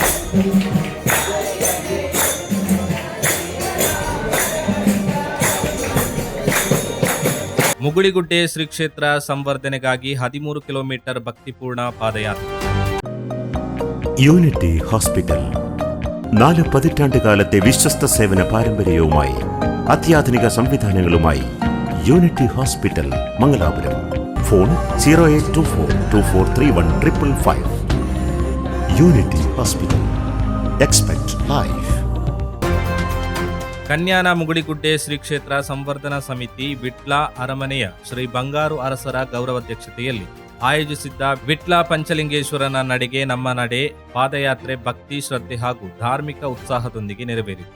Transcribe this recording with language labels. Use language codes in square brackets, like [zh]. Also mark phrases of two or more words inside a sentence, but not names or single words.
[kn] ಮುಗುಳಿಗುಡ್ಡೆ ಶ್ರೀ ಕ್ಷೇತ್ರ ಸಂವರ್ಧನೆಗಾಗಿ 13 ಕಿಲೋಮೀಟರ್ ಭಕ್ತಿಪೂರ್ಣ ಪಾದಯಾತ್ರೆ. [ml] യൂണിറ്റി ഹോസ്പിറ്റൽ 4 പതിറ്റാണ്ടുകാലത്തെ വിശ്വസ്ത സേവന പാരമ്പര്യവുമായി അത്യാധുനിക സംവിധാനങ്ങളുമായി യൂണിറ്റി ഹോസ്പിറ്റൽ മംഗലാപുരം. ഫോൺ 0824243155. യൂണിറ്റി ഹോസ്പിറ്റൽ. [en] expect life. [kn] ಕನ್ಯಾನ ಮುಗುಳಿಗುಡ್ಡೆ ಶ್ರೀ ಕ್ಷೇತ್ರ ಸಂವರ್ಧನಾ ಸಮಿತಿ ವಿಟ್ಲ ಅರಮನೆಯ ಶ್ರೀ ಬಂಗಾರು ಅರಸರ ಗೌರವಾಧ್ಯಕ್ಷತೆಯಲ್ಲಿ ಆಯೋಜಿಸಿದ್ದ ವಿಟ್ಲ ಪಂಚಲಿಂಗೇಶ್ವರನ ನಡೆಗೆ ನಮ್ಮ ನಡೆ ಪಾದಯಾತ್ರೆ ಭಕ್ತಿ ಶ್ರದ್ಧೆ ಹಾಗೂ ಧಾರ್ಮಿಕ ಉತ್ಸಾಹದೊಂದಿಗೆ ನೆರವೇರಿತು.